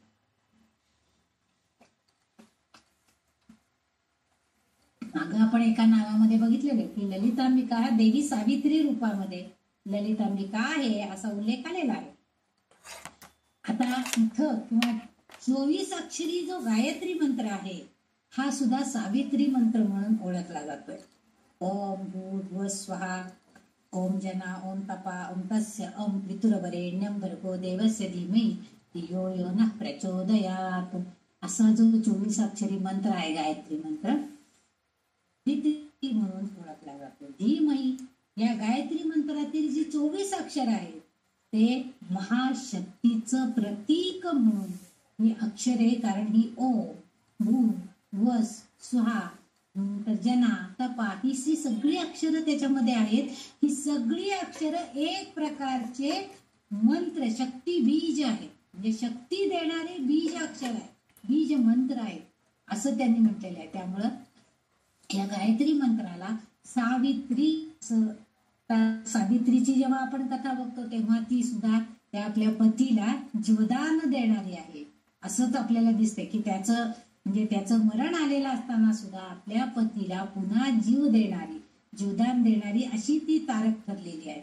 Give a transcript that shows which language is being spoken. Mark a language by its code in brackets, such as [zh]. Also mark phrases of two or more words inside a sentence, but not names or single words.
[mr] मागं आपण एका नावामध्ये बघितलेलं की ललितांबिका देवी सावित्री रूपामध्ये ललितांबिका आहे असा उल्लेख आलेला आहे. आता इथं किंवा 24 अक्षरी जो गायत्री मंत्र आहे हा सुद्धा सावित्री मंत्र म्हणून ओळखला जातोय. [sa] ओम भूर्भुवः स्वहा, ओम जना, ओम तपा, ओम तस्य, ओम पितृवरेण्यं भर्गो देवस्य धीमहि धियो यो नः प्रचोदयात्, [mr] असा जो 24 अक्षरी मंत्र आहे गायत्री मंत्र म्हणून ओळखला जातो. धीमहि या गायत्री मंत्रातील जी 24 अक्षर आहेत ते महाशक्तीचं प्रतीक म्हणून ही अक्षरे, कारण ही ओम, भू, वस, स्वाहा, तर जना, तपा, ही सगळी अक्षरं त्याच्यामध्ये आहेत. ही सगळी अक्षरं एक प्रकारचे मंत्र, शक्ती बीज आहे, म्हणजे शक्ती देणारे बीज अक्षर आहे, बीज मंत्र आहे असं त्यांनी म्हटलेलं आहे. त्यामुळं या गायत्री मंत्राला सावित्री, सावित्रीची जेव्हा आपण कथा बघतो तेव्हा ती सुद्धा त्या आपल्या पतीला जीवदान देणारी आहे असंच आपल्याला दिसते की त्याचं म्हणजे त्याचं मरण आलेलं असताना सुद्धा आपल्या पतीला पुन्हा जीव देणारी, जीवदान देणारी अशी ती तारक ठरलेली आहे.